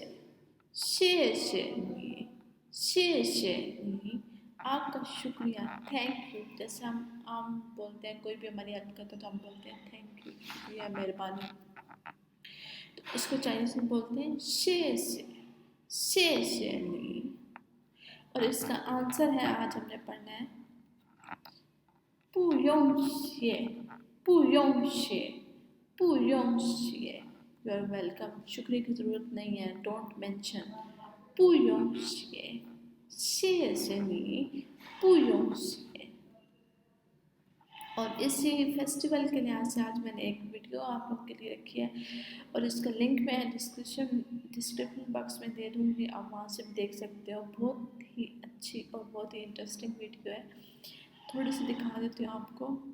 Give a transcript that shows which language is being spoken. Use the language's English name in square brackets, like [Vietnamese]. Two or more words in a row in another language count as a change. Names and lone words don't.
[Chinese] 谢谢你，谢谢你, [Hindi] आपका शुक्रिया, [English] thank you. [Hindi] जैसे हम बोलते हैं, कोई भी हमारी हेल्प करता है तो हम बोलते हैं [English] thank you, [Hindi] शुक्रिया, मेहरबानी। तो इसको चाइनीज में बोलते हैं [Chinese] 谢谢，谢谢你. [Hindi] और इसका आंसर है, आज हमने पढ़ना है [Chinese] 不用谢，不用谢，不用谢। [English] you are welcome, [Hindi] शुक्रिया की ज़रूरत नहीं है, [English] don't mention. [Chinese] 不用谢，谢谢你，不用谢। [Hindi] और इसी फेस्टिवल के लिहाज से आज मैंने एक वीडियो आप लोग के लिए रखी है, और इसका लिंक मैं [English] description box [Hindi] में दे दूँगी, आप वहाँ से भी देख सकते हो। बहुत ही अच्छी और बहुत ही इंटरेस्टिंग वीडियो है। थोड़ी सी दिखा देती हूँ आपको।